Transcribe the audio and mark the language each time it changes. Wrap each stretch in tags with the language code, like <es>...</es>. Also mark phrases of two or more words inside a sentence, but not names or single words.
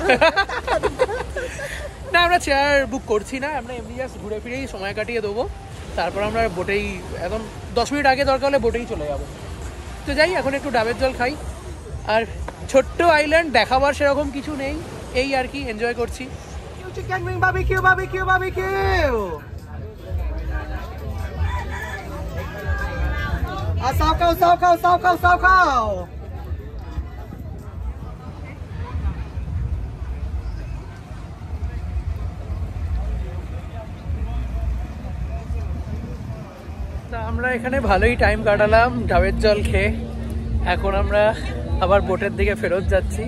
<bn>না, আমরা চেয়ার বুক করছি না, আমরা এমনি জাস্ট ঘুরে ফিরেই সময় কাটিয়ে দেবো। তারপর আমরা বোটেই একদম 10 মিনিট আগে দরকার হলে বোটেই চলে যাবো। তো যাই, এখন একটু ডাবের জল খাই। আর ছোট্ট আইল্যান্ড, দেখাবার সেরকম কিছু নেই, এই আর কি, এনজয় করছি।</bn> <en>Chicken wing barbecue, barbecue, barbecue. Sao khao, sao khao, sao khao, sao khao.</en> <bn>তা আমরা এখানে ভালোই টাইম কাটালাম ডাবের জল খেয়ে। এখন আমরা আবার বোটের দিকে ফেরত যাচ্ছি।</bn>